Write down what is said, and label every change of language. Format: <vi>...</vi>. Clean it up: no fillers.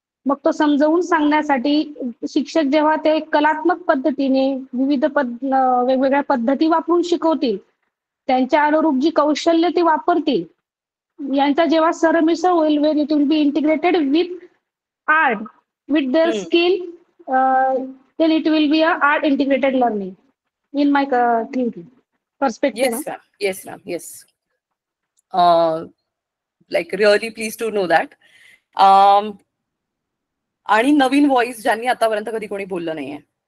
<mr>मग तो समजावून सांगण्यासाठी शिक्षक जेव्हा ते कलात्मक पद्धतीने वेगवेगळ्या पद्धती वापरून शिकवतील, त्यांच्या अनुरूप जी कौशल्य ते वापरतील, यांचा जेव्हा सरमिसळ होईल,</mr> <en>When it will be integrated with art, with their skill, then it will be a art integrated learning in my thinking perspective. Yes ma'am. Like really pleased to know that.</en> <mr>आणि नवीन व्हॉइस ज्यांनी आतापर्यंत कधी कोणी बोललं नाहीये.</mr>